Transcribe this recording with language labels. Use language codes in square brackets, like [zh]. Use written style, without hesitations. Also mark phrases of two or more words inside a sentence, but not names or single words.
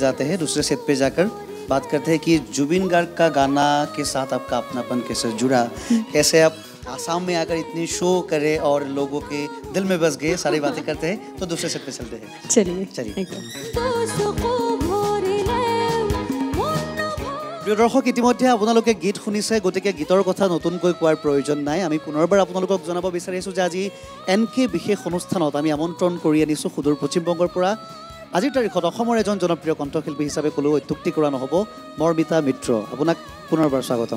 [hi] जाते हैं दूसरे सेट पे जाकर बात करते हैं कि जुबिन गार्ग का गाना के साथ आपका अपनापन कैसे जुड़ा कैसे आप आसाम में आकर इतनी शो करे और लोगों के दिल में बस गए सारी बातें करते हैं तो दूसरे सेट पे चलते हैं चलिए [as] প্ৰিয় দৰ্শক ইতিমধ্যে আপোনালোকে গীত শুনিছে গতিকে গীতৰ কথা নতুনকৈ কোৱাৰ প্ৰয়োজন নাই আমি পুনৰবাৰ আপোনালোকক জনাব বিচাৰিছো যে আজি এনকে বিশেষ অনুষ্ঠানত আমি আমন্ত্ৰণ কৰি আনিছো সুদূৰ পশ্চিম বংগৰ পৰা আজিৰ তাৰিখত অসমৰ এজন জনপ্ৰিয় কণ্ঠশিল্পী হিচাপে ক'লেও অত্যুক্তি কৰা নহ'ব মৰ্মিতা মিত্ৰ আপোনাক পুনৰবাৰ স্বাগতম